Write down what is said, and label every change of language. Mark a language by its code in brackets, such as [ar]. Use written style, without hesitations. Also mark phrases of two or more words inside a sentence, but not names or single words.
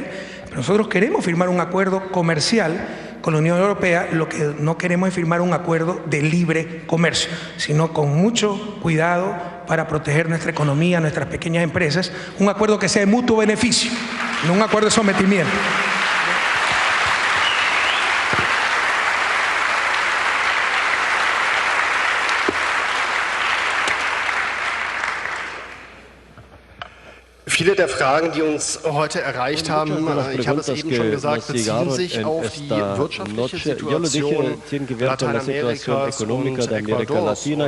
[es] Pero nosotros queremos firmar un acuerdo comercial con la Unión Europea, lo que no queremos es firmar un acuerdo de libre comercio, sino con mucho cuidado para proteger nuestra economía, nuestras pequeñas empresas, un acuerdo que sea de mutuo beneficio, no un acuerdo de sometimiento. [de] Viele der Fragen, die uns heute erreicht haben, ich habe es eben schon gesagt, beziehen sich auf die wirtschaftliche Situation Lateinamerikas und Ecuadors.